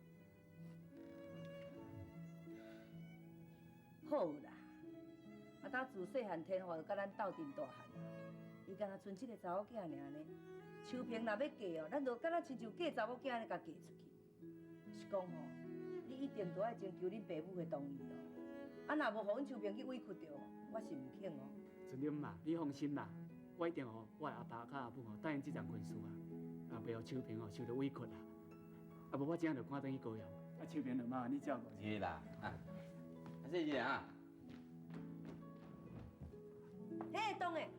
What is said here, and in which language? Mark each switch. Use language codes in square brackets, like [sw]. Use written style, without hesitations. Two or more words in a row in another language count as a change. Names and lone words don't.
[nan] 好啦。啊，他自细汉天华就甲咱斗阵大汉，伊敢若剩一个查某囝尔呢。秋萍若要嫁哦，咱就敢若亲像嫁查某囝安尼甲嫁出去。是讲吼，你一定都爱征求恁爸母的同意咯。啊，若无互阮秋萍去委屈着，我是唔肯哦。陈林嘛，你放心啦，我一定吼，我的阿爸甲阿母吼答应这桩婚事啊，袂互秋萍吼受到委屈啦。啊，无我这样就赶转去高雄，啊，秋萍就麻烦你照顾。是啦，谢谢啊。嘿，当诶，